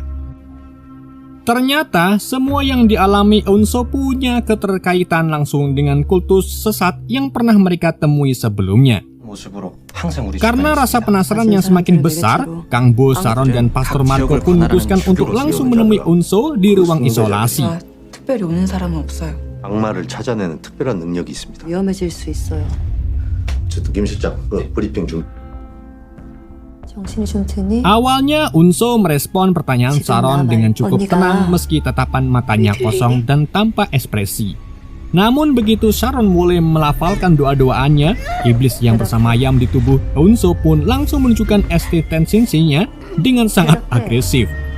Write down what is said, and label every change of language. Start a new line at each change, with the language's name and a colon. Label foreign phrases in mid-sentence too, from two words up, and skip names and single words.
Indonesian: Ternyata, semua yang dialami Eun-soo punya keterkaitan langsung dengan kultus sesat yang pernah mereka temui sebelumnya. Karena rasa penasaran yang semakin besar, Kang Bo, Sharon, dan Pastor Marco pun memutuskan untuk langsung menemui Eun-soo di ruang isolasi.
Korean: 특별히 오는 사람은 없어요. 악마를 찾아내는 특별한 능력이 있습니다. 위험해질 수 있어요. 김 실장, 브리핑 중. 정신이 좀 드니?
Indonesian: Awalnya Unso merespon pertanyaan Sharon dengan cukup tenang meski tatapan matanya kosong dan tanpa ekspresi. Namun begitu Sharon mulai melafalkan doa-doaannya, iblis yang bersemayam di tubuh Unso pun langsung menunjukkan eksistensinya dengan sangat agresif.